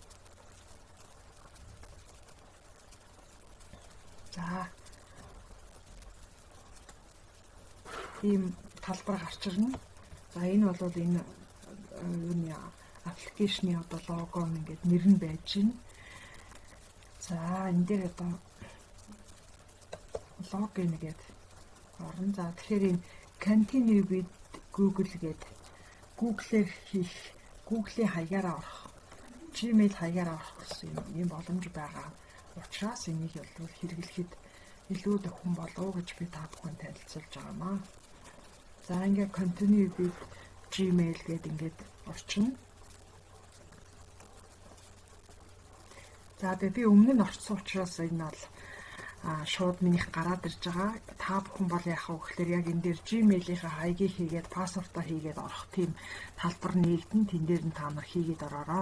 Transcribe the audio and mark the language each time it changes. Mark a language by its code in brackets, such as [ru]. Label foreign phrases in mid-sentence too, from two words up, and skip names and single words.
[mn] За ийм талбар гарч ирнэ. За энэ бол энэ юуны аппликейшны одоо лого ингээд нэр нь байж байна. За энэ дээр одоо логин гэдэг орно. За тэгэхээр энэ [en] continue with Google [mn] гэдэг Google-ээр хийх, Google-ийн хаягаараа орох, Gmail хаягаараа орох гэсэн юм боломж байгаа. Учираас энийг бол хэрэглэхэд илүү төхөн болов гэж би та бүхэнд танилцуулж байгаамаа. За ингээд [en] continue with Gmail [mn] гэдэг ингээд орчино. За би өмнө нь орцсон учраас энэ бол шууд минийх гараад ирж байгаа. Та бүхэн бол яах вэ гэхээр яг энэ дээр Gmail-ийнхаа хаягийг хийгээд пассвортоо хийгээд орох тийм талбар нэгдэн тэн дээр нь та нар хийгээд ороорой.